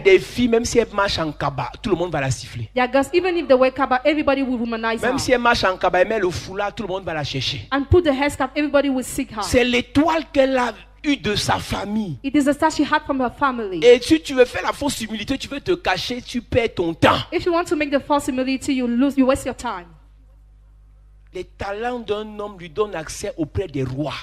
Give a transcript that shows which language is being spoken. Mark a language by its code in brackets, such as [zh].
[fr] des filles, même si elles marchent en kaba, tout le monde va la siffler. [en] There are girls, even if they wear kaba, everybody will womanize her. [fr] Même si elle marche en kaba, elle met le foulard, tout le monde va la chercher. [en] And put the headscarf, everybody will seek her. [fr] C'est l'étoile qu'elle a eue de sa famille. [en] It is the star she had from her family. [fr] Et si tu veux faire la fausse humilité, tu veux te cacher, tu perds ton temps. [en] If you want to make the false humility, you waste your time. [fr] Les talents d'un homme lui donnent accès auprès des rois.